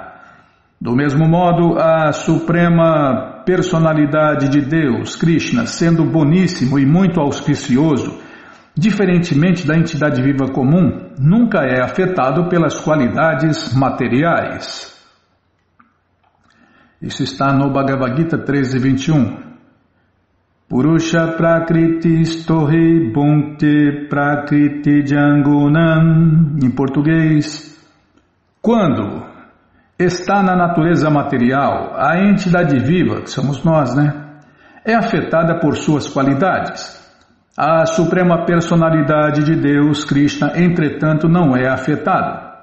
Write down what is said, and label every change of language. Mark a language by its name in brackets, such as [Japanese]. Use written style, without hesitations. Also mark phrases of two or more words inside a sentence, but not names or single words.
[Portuguese] Do mesmo modo, a suprema personalidade de Deus, Krishna, sendo boníssimo e muito auspicioso, diferentemente da entidade viva comum, nunca é afetado pelas qualidades materiais. Isso está no Bhagavad Gita 13:21. [Sanskrit] पुरुषः प्रकृतिस्थो हि भुङ्क्ते प्रकृतिजान् गुणान्. [Portuguese] Em português, quando está na natureza material, a entidade viva, que somos nós, né, é afetada por suas qualidades. A suprema personalidade de Deus, Krishna, entretanto, não é afetada.